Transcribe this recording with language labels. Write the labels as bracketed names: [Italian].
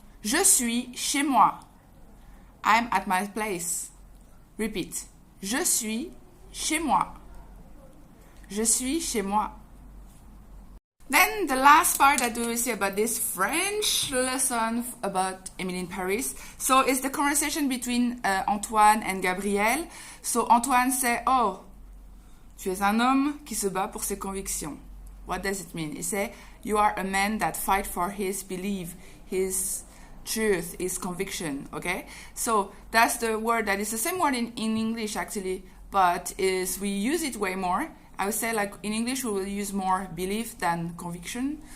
[French] Je suis chez moi. [English] I'm at my place. Repeat. [French] Je suis chez moi. Je suis chez moi. [English] Then the last part that we will see about this French lesson about Emily in Paris. So it's the conversation between Antoine and Gabrielle. So Antoine say, oh, [French] tu es un homme qui se bat pour ses convictions. [English] What does it mean? He say, you are a man that fight for his belief, his truth, his conviction, okay? So that's the word that is the same word in English actually, but we use it way more. I would say like in English we will use more belief than conviction.